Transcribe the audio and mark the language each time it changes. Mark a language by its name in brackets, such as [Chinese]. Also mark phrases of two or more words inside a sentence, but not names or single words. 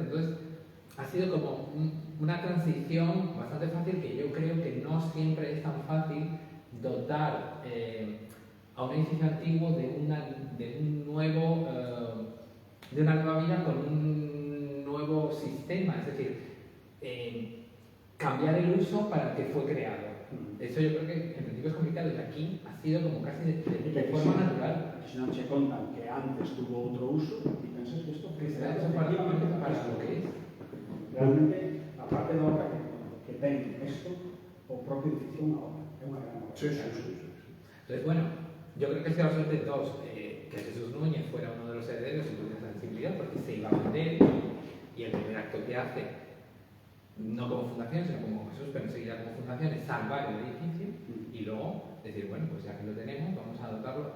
[Spanish] Entonces ha sido como una transición bastante fácil, que yo creo que no siempre es tan fácil dotar a un edificio antiguo de una nueva vida con un nuevo sistema, es decir, cambiar el uso para el que fue creado. Eso yo creo que en principio es complicado, y aquí ha sido como casi de forma natural. [Galician] Si non se contan que antes tuvo outro uso, e pensas que isto [Spanish] Será eso para lo que es. [Galician] Realmente, a parte da obra que ten isto, o propio edificio é unha obra, é unha gran obra. [Spanish] Sí. Entonces, bueno, yo creo que ha sido la suerte de todos, que Jesús Núñez fuera uno de los herederos y tuviera esa sensibilidad, porque se iba a vender, y el primer acto que hace, no como fundación, sino como Jesús, pero enseguida como fundación, es salvar el edificio y luego decir, bueno, pues ya que lo tenemos, vamos a dotarlo.